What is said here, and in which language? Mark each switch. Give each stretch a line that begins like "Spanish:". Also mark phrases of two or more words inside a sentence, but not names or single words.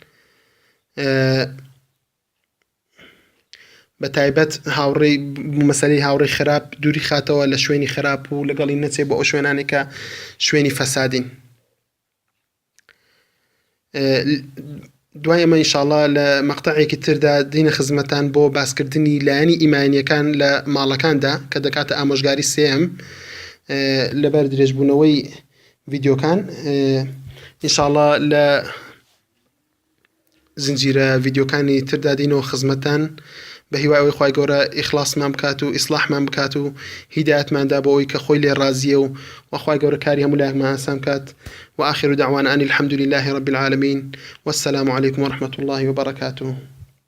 Central Kurdish: بە تایبەت هاوڕێی مەسەلەی هاوڕێی خراپ دووری خاتەوە لە شوێنی خراپ و لەگەڵی نەچێت بۆ ئەو شوێنانێک کە شوێنی فەسادین دوای ئەمە ئینشاءڵڵا لە مەقتەعێکی تردا دینە خزمەتان بۆ باسکردنی لایەنی ئیمانیەکان لە ماڵەکاندا کە دەکاتە ئامۆژگاری سێم لەبەر درێژبوونەوەی ڤیدیۆکان ئینشاءڵڵا لە زنجیرە ڤیدیۆکانی تردا دینەوە خزمەتان بە هیوای ئەوەی خوای گەورە ئیخلاصمان بکات و ئیسلاحمان بکات و هیدایەتماندا بۆ ئەوەی کە خۆی لێ ڕازیە و وخوای گەورە کاری هەموو لایەکمان ئاسان بکات
Arabic: وآخر دعوانا أن الحمد لله رب العالمين والسلام عليكم ورحمة الله وبركاته